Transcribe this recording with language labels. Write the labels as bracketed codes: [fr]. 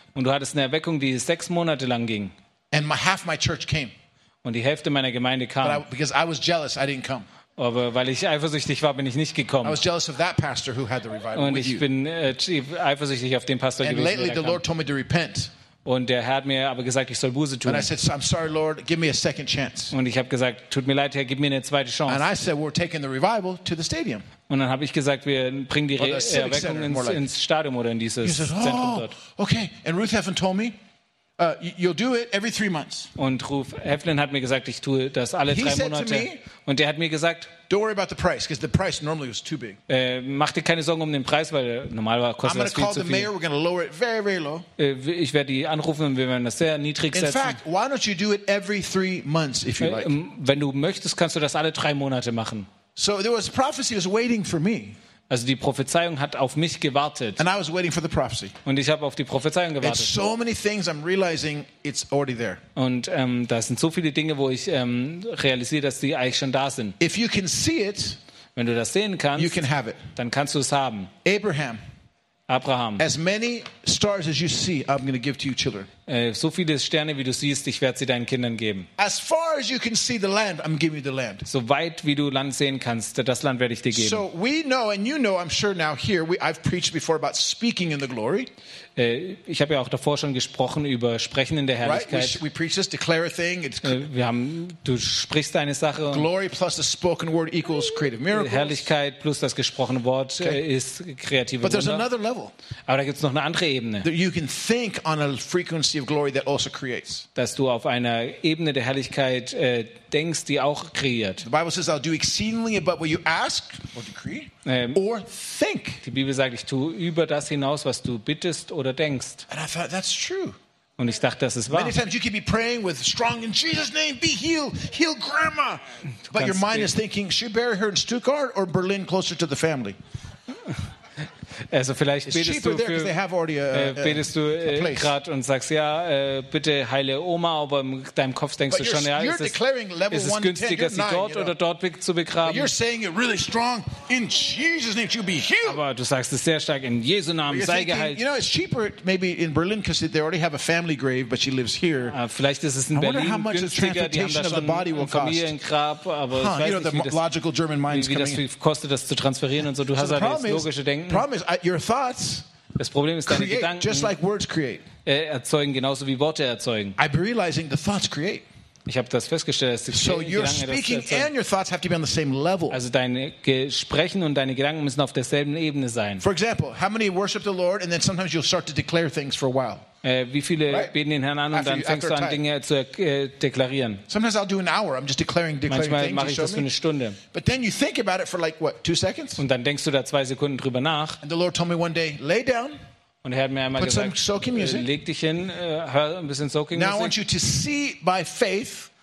[de] Und du hattest eine Erweckung, die 6 Monate lang ging. [en] And half my church came. [de] Und die Hälfte meiner Gemeinde kam. [en] But because I was jealous, I didn't come. [de] Aber weil ich eifersüchtig war, bin ich nicht gekommen. [en] I was jealous of that pastor who had the revival. [de] Und ich bin eifersüchtig auf den Pastor gewesen. [en] And lately the Lord told me to repent. [de] Und der Herr hat mir aber gesagt, ich soll Buße tun. [en] And I said, I'm sorry, Lord, give me a second chance. [de] Und ich habe gesagt, tut mir leid, Herr, gib mir eine zweite Chance. [en] And I said, we're taking the revival to the stadium. [de] Und dann habe ich gesagt, wir bringen die Erweckung ins Stadion oder in dieses Zentrum dort. [en] Okay. And Ruth Heflin told me. You'll do it every 3 months. [de] Und Ruf Heflin hat mir gesagt, ich tue das alle drei Monate. Und der hat mir gesagt, [en] don't worry about the price, because the price normally was too big. [de] Mach dir keine Sorgen um den Preis, weil normal war kostet das viel zu viel. [en] I'm going to call the mayor. We're going to lower it very, very low. [de] Ich werde die anrufen und wir werden das sehr niedrig setzen. [en] In fact, why don't you do it every 3 months if you like? [de] Wenn du möchtest, kannst du das alle drei Monate machen. [en] So there was a prophecy that was waiting for me. [de] Also die Prophezeiung hat auf mich gewartet. [en] And I was waiting for the prophecy. [de] Und ich habe auf die Prophezeiung gewartet. [en] So many things, I'm realizing it's already there. [de] Und da sind so viele Dinge, wo ich realisiere, dass die eigentlich schon da sind. [en] If you can see it, [de] wenn du das sehen kannst, [en] you can have it. [de] Dann kannst du es haben. [en] Abraham. [de] Abraham. [en] As many stars as you see, I'm going to give to you children. [de] So viele Sterne, wie du siehst, ich werde sie deinen Kindern geben. [en] As far as you can see the land, I'm giving you the land. [de] So weit wie du Land sehen kannst, das Land werde ich dir geben. [en] So we know, and you know, I'm sure now here, I've preached before about speaking in the glory. [de] Ich habe ja auch davor schon gesprochen über Sprechen in der Herrlichkeit. [en] Right? We preach this, declare a thing. [de] Du sprichst eine Sache. [en] Und glory plus the spoken word equals creative miracles. [de] Herrlichkeit plus das gesprochene Wort ist kreative Wunder. [en] But there's another level. [de] Aber da gibt's noch eine andere Ebene. [en] That you can think on a frequency of glory that also creates. [de] Dass du auf einer Ebene der Herrlichkeit denkst, die auch kreiert. [en] The Bible says, "I'll do exceedingly above what you ask or decree." Or think. [de] Die Bibel sagt, ich tue über das hinaus, was du bittest oder denkst. [en] And I thought, that's true. [de] Und ich dachte, das ist wahr. [en] Many times you can be praying with strong in Jesus' name, be healed, heal grandma. But your mind is thinking, should bury her in Stuttgart or Berlin closer to the family? [de] Also vielleicht betest du gerade und sagst, ja, bitte heile Oma, aber in deinem Kopf denkst [en] but [de] du schon, ja, ist es günstiger, sie dort oder dort zu begraben. [en] You're saying it really strong, in Jesus name, you'll be healed. [de] Aber du sagst es sehr stark, in Jesu Namen sei geheilt. [en] You know, it's cheaper maybe in Berlin, because they already have a family grave, but she lives here. [de] Vielleicht ist es in Berlin günstiger, die haben da schon ein Familiengrab, aber wie das kostet, das zu transferieren und so. Du hast halt das logische Denken. [en] Your thoughts, [de] das Problem ist, deine [en] create, [de] Gedanken [en] just like words create. [de] Erzeugen genauso wie Worte erzeugen. [en] I'm realizing the thoughts create. [de] Ich habe das festgestellt, dass die [en] so [de] Gedanken das erzeugen. Also deine Sprechen und deine Gedanken müssen auf derselben Ebene sein. [en] For example, how many worship the Lord and then sometimes you'll start to declare things for a while. [de] Wie viele right? beten den Herrn an und after, dann fängst du an, Dinge zu deklarieren. [en] Sometimes I'll do an hour. I'm just declaring [de] manchmal mache ich das für eine Stunde. [en] But then you think about it for like what, 2 seconds? [de] Und dann denkst du da 2 Sekunden drüber nach. [en] And the Lord told me one day, lay down. [de] Und er hat mir einmal gesagt, leg dich hin, hör ein bisschen Soaking [en] Music. Now I want you to see by faith.